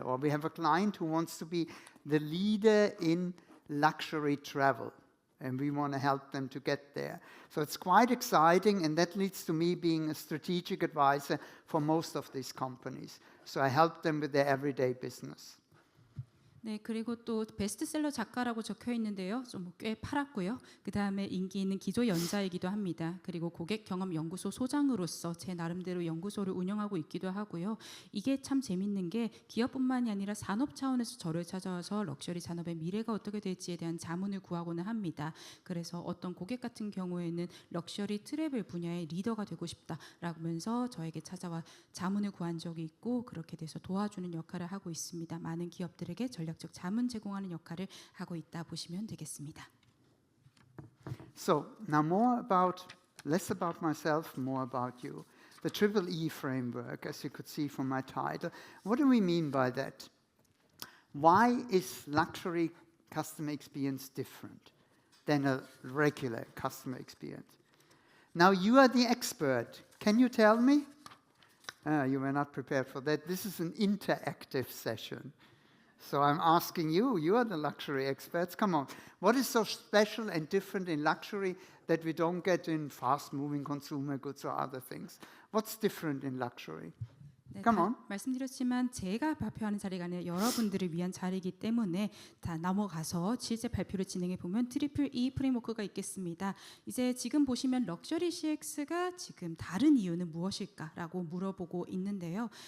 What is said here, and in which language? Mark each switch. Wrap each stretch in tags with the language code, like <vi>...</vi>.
<en>Or we have a client who wants to be the leader in luxury travel. And we want to help them to get there. So it's quite exciting, and that leads to me being a strategic advisor for most of these companies. So I help them with their everyday business.</en> <ko>네, 그리고 또 베스트셀러 작가라고 적혀 있는데요. 좀 꽤 팔았고요. 그 다음에 인기 있는 기조 연자이기도 합니다. 그리고 고객 경험 연구소 소장으로서 제 나름대로 연구소를 운영하고 있기도 하고요. 이게 참 재밌는 게 기업뿐만이 아니라 산업 차원에서 저를 찾아와서 럭셔리 산업의 미래가 어떻게 될지에 대한 자문을 구하고는 합니다. 그래서 어떤 고객 같은 경우에는 럭셔리 트래블 분야의 리더가 되고 싶다라고 하면서 저에게 찾아와 자문을 구한 적이 있고 그렇게 돼서 도와주는 역할을 하고 있습니다. 많은 기업들에게 전략적 자문 제공하는 역할을 하고 있다 보시면 되겠습니다.</ko> <en>So now less about myself, more about you. The Triple E framework, as you could see from my title. What do we mean by that? Why is luxury customer experience different than a regular customer experience? Now you are the expert. Can you tell me? You were not prepared for that. This is an interactive session. So I'm asking you, you are the luxury experts. Come on. What is so special and different in luxury that we don't get in fast-moving consumer goods or other things? What's different in luxury?</en> <ko>네,</ko> <en>Come on.</en> <ko>말씀드렸지만 제가 발표하는 자리가 아니라 여러분들을 위한 자리이기 때문에 다 넘어가서 실제 발표를 진행해 보면 트리플 E 프레임워크가 있겠습니다. 이제 지금 보시면 럭셔리 CX가 지금 다른 이유는 무엇일까라고 물어보고 있는데요.</ko>